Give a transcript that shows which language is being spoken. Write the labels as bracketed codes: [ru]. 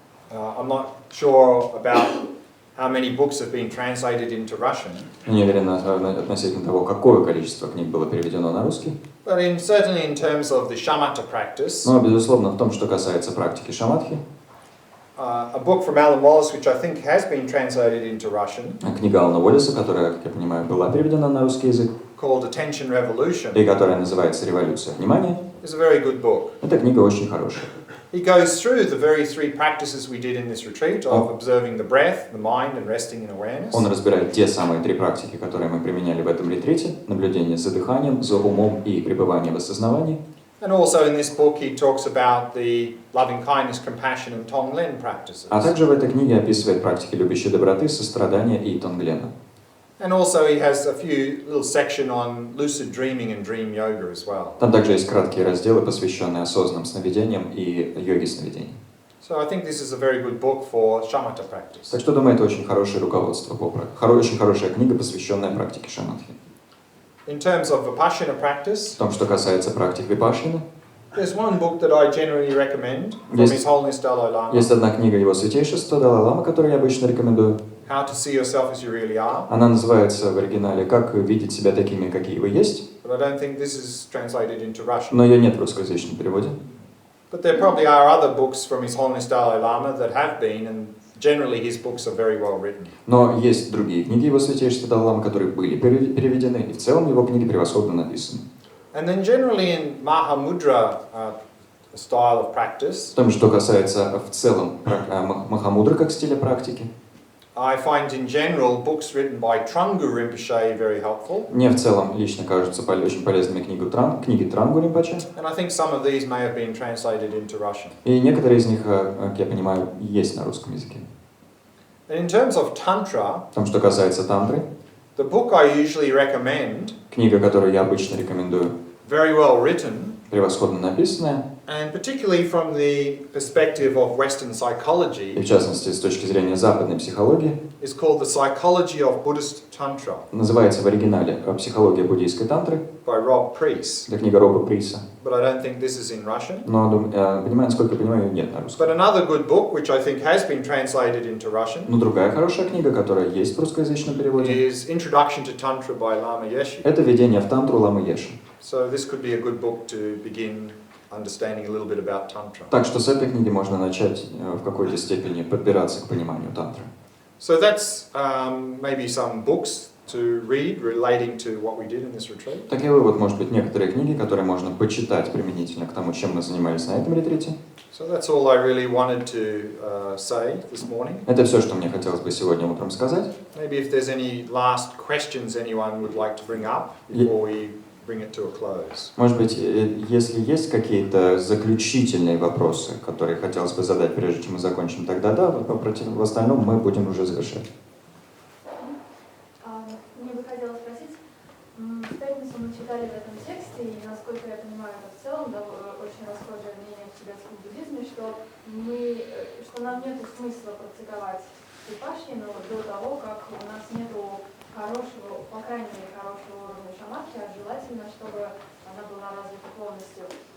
[en] I'm not sure about how many books have been translated into Russian. [ru] не уверен относительно того, какое количество книг было переведено на русский. [en] But certainly in terms of the shamatha practice, [ru] Но, безусловно, в том, что касается практики шаматхи, [en] a book from Alan Wallace, which I think has been translated into Russian, [ru] книга Алана Уоллеса, которая, как я понимаю, была переведена на русский язык, [en] called Attention Revolution, [ru] и которая называется «Революция внимания», [en] is a very good book. [ru] эта книга очень хорошая. [en] He goes through the very three practices we did in this retreat of observing the breath, the mind, and resting in awareness. [ru] Он разбирает те самые три практики, которые мы применяли в этом ретрите: наблюдение за дыханием, за умом и пребывание в осознавании. [en] And also in this book he talks about the loving kindness, compassion, and Tonglen practices. [ru] А также в этой книге описывает практики любящей доброты, сострадания и тонглена. [en] And also he has a few little section on lucid dreaming and dream yoga as well. [ru] Там также есть краткие разделы, посвященные осознанным сновидениям и йоге сновидений. [en] So I think this is a very good book for shamatha practice. [ru] Так что, думаю, это очень хорошее руководство очень хорошая книга, посвященная практике шаматхи. [en] In terms of vipassana practice, [ru] В том, что касается практик випашшаны, [en] there's one book that I generally recommend from His Holiness Dalai Lama. [ru] Есть одна книга Его Святейшества Далай-Лама, которую я обычно рекомендую. [en] How to see yourself as you really are. [ru] Она называется в оригинале «Как видеть себя такими, какие вы есть», [en] But I don't think this is translated into Russian. [ru] но ее нет в русскоязычном переводе. [en] But there probably are other books from His Holiness Dalai Lama that have been, and generally his books are very well written. [ru] Но есть другие книги Его Святейшества Далай-Ламы, которые были переведены, и в целом его книги превосходно написаны. [en] And then generally in mahamudra style of practice, [ru] В том, что касается в целом махамудры как стиля практики, [en] I find in general books written by Trungpa Rinpoche very helpful. [ru] мне в целом лично кажутся очень полезными книги Трангу Ринпоче. [en] And I think some of these may have been translated into Russian. [ru] И некоторые из них, как я понимаю, есть на русском языке. [en] And in terms of Tantra, [ru] В том, что касается тантры, [en] the book I usually recommend, [ru] книга, которую я обычно рекомендую, [en] very well written, [ru] превосходно написанная, [en] and particularly from the perspective of Western [ru] и [en] psychology, [ru] в частности с точки зрения западной психологии, [en] is called The Psychology of Buddhist Tantra [ru] называется в оригинале «Психология буддийской тантры». [en] by Rob Priest. [ru] Это книга Роба Приса. [en] But I don't think this is in Russian. [ru] Но, насколько я понимаю, нет на русском. [en] But another good book, which I think has been translated into Russian, [ru] Но другая хорошая книга, которая есть в русскоязычном переводе, [en] is Introduction to Tantra by Lama Yeshe. [ru] это «Введение в тантру» Ламы Еши. [en] So this could be a good book to begin understanding a little bit about Tantra. [ru] Так что с этой книги можно начать в какой-то степени подбираться к пониманию тантры. [en] So that's maybe some books to read relating to what we did in this retreat. [ru] Такие вывод, может быть, некоторые книги, которые можно почитать применительно к тому, чем мы занимались на этом ретрите. [en] So that's all I really wanted to say this morning. [ru] Это все, что мне хотелось бы сегодня утром сказать. [en] Maybe if there's any last questions anyone would like to bring up before we bring it to a close. [ru] Может быть, если есть какие-то заключительные вопросы, которые хотелось бы задать, прежде чем мы закончим, тогда да, в остальном мы будем уже завершать. Мне бы хотелось спросить, в пятницу мы читали в этом тексте, и насколько я понимаю, это в целом очень расхожее мнение в тибетском буддизме, что нам нет смысла практиковать випашшану до того, как у нас нету хорошего, по крайней мере, хорошего уровня шаматхи, а желательно, чтобы она была развита полностью.